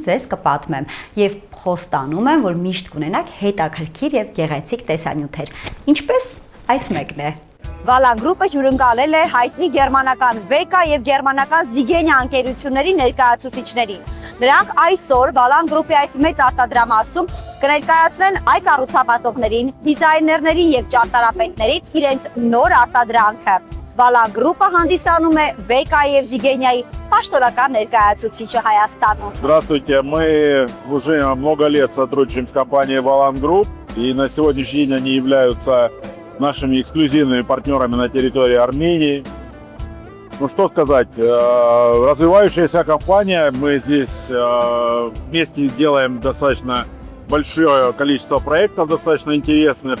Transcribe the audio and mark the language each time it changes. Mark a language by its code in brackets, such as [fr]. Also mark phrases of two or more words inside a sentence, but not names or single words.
[hy] ձեզ կպատմեմ եւ խոստանում եմ, որ միշտ կունենաք հետաքրքիր եւ գեղեցիկ տեսանյութեր։ Ինչպես այս մեկն է։ Վալան գրուպը հյուրընկալել է հայտնի գերմանական Վեկա եւ գերմանական Զիգենիա ընկերությունների ներկայացուցիչներին։ Նրանք այսօր Վալան գրուպի այս մեծ արտադրամասում կներկայացնեն այ կառուցապատողներին, դիզայներներին եւ ճարտարապետներին իրենց նոր արտադրանքը։ Վալան գրուպը հանդիսանում է Վեկա եւ Զիգենիայի պաշտոնական ներկայացուցիչը Հայաստանում։ [ru] Здравствуйте, мы уже много лет сотрудничаем с компанией Валан Групп, и на сегодняшний день они являются нашими эксклюзивными партнерами на территории Армении. Ну что сказать, развивающаяся компания, мы здесь вместе делаем достаточно большое количество проектов, достаточно интересных.